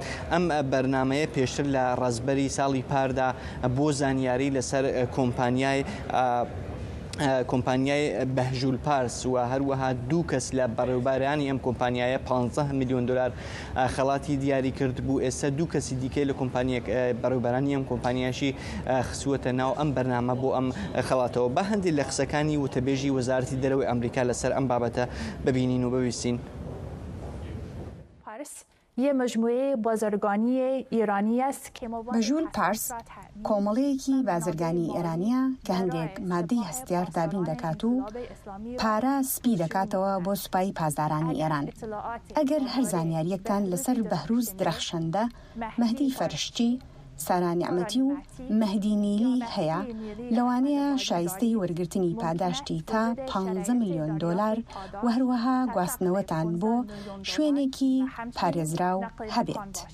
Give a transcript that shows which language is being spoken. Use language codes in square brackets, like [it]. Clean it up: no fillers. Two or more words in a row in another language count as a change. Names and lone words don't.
[ckb] ئەم بەرنمەیە پێشتر لە ڕازبەری ساڵی پاردا بۆ زانیاری لەسەر کۆمپانیای بەهژول پارس و هەروەها 2 کەس لە بەڕێوەبارانی ئەم کۆمپانیایە 15 میلیۆن دلار خەڵاتی دیاری کرد بوو. ئێستا 2 کەسی دیکەی لە کۆمپانیەک بەڕێوەبارانی ئەم کۆمپانیاشی خسووەتە ناو ئەم بەرنامە بۆ ئەم خەڵاتەوە. بە هەندێک لە قسەکانی وتەبێژی وەزارەتی دەرەوەی ئەمریکا لەسەر ئەم بابەتە ببینین و ببیستین. [fa] یه مجموعه بازرگانی ایرانی است که [ckb] بەژول پارس کۆمەڵەیەکی بازرگانی ئێرانیە کە هەندێک مادەی هەستیار دابین دەکات و پارە سپی دەکاتەوە بۆ سوپای پازدارانی ئێران. ئەگەر هەر زانیاریەکتان لەسەر بەهروز درەخشەندە، مەهدی فەرشتی، سارا نیعمەتی و مەهدی نیلی هەیە، لەوانەیە شایستەی وەرگرتنی پاداشتی تا 15 میلیۆن دۆلار و هەروەها گواستنەوەتان بۆ شوێنێکی پارێزراو هەبێت.